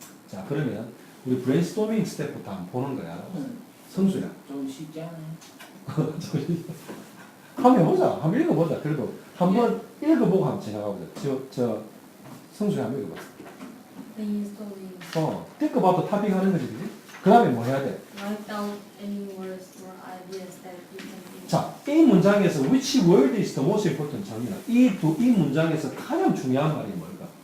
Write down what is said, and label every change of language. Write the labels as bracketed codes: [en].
[ko] 자, 그러면 우리 브레인스토밍 스텝부터 한번 보는 거야. 성수야. 좀 쉽지 않아요? 한번 해보자. 한번 읽어보자. 그래도 한번 읽어보고 한번 지나가보자. 저 성수야 한번 읽어봐. [en] Brainstorming. [ko] think about topic 하는 거지, 그지? 그 다음에 뭐 해야 돼? [en] Write down any words or ideas that you can think. [ko] 자, 이 문장에서 which word is the most important? 장민아. 이 문장에서 가장 중요한 말이 뭘까?